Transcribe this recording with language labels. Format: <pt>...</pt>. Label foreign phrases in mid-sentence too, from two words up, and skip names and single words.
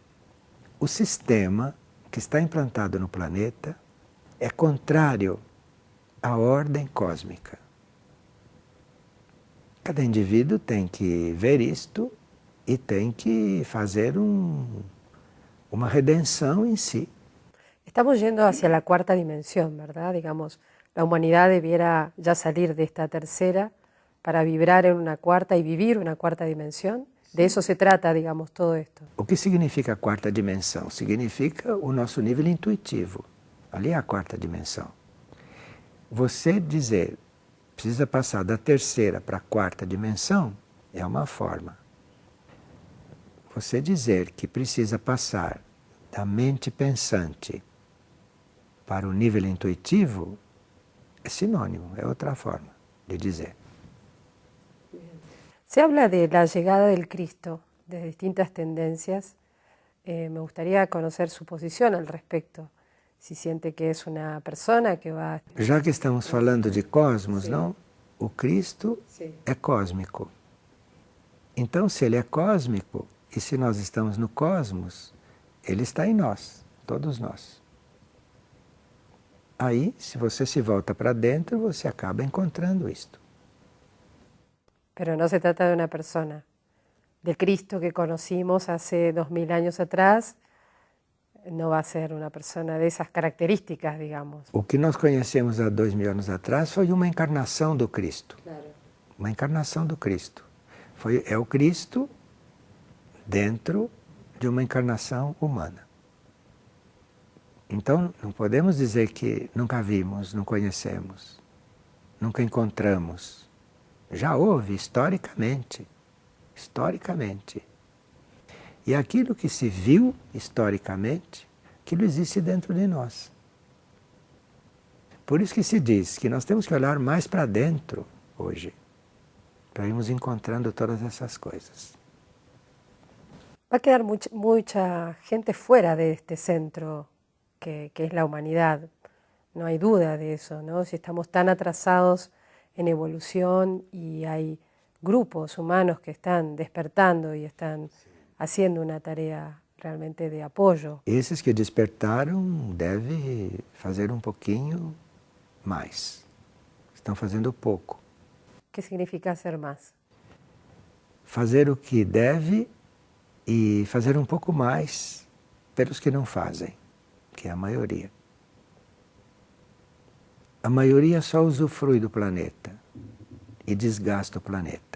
<pt>O sistema que está implantado no planeta é contrário à ordem cósmica. Cada indivíduo tem que ver isto e tem que fazer uma redenção em si.</pt> <es>Estamos yendo hacia la cuarta dimensión, ¿verdad? Digamos, la humanidad debiera ya salir de esta tercera para vibrar en una cuarta y vivir una cuarta dimensión. De eso se trata, digamos, todo esto.</es> <pt>O que significa a quarta dimensão? Significa o nosso nível intuitivo. Ali é a quarta dimensão. Você dizer, precisa passar da terceira para a quarta dimensão, é uma forma. Você dizer que precisa passar da mente pensante para o nível intuitivo é sinônimo, é outra forma de dizer.</pt> <es>Se habla de la llegada del Cristo, de distintas tendencias. Me gustaría conocer su posición al respecto. Si siente que es una persona que va...</es> <pt>Já que estamos falando de cosmos, Sim. não? O Cristo Sim. é cósmico. Então, se ele é cósmico, e se nós estamos no cosmos, ele está em nós, todos nós. Aí, se você se volta para dentro, você acaba encontrando isto.</pt> <es>Pero no se trata de una persona. Del Cristo que conocimos hace 2000 años atrás, no va a ser una persona de esas características, digamos.</es> <pt>O que nós conhecemos há 2000 anos atrás foi uma encarnação do Cristo. Claro. Uma encarnação do Cristo. É o Cristo dentro de uma encarnação humana. Então, não podemos dizer que nunca vimos, não conhecemos, nunca encontramos. Já houve, historicamente. Historicamente. E aquilo que se viu historicamente, aquilo existe dentro de nós. Por isso que se diz que nós temos que olhar mais para dentro hoje, para irmos encontrando todas essas coisas.</pt> <es>Va a quedar mucha gente fuera de este centro que es la humanidad. No hay duda de eso, ¿no? Si estamos tan atrasados en evolución y hay grupos humanos que están despertando y están haciendo una tarea realmente de apoyo.</es> <pt>Esses que despertaram devem fazer um pouquinho mais. Estão fazendo pouco.</pt> <es>¿Qué significa hacer más?</es> <pt>Fazer o que deve e fazer um pouco mais pelos que não fazem, que é a maioria. A maioria só usufrui do planeta. e desgasta o planeta.</pt>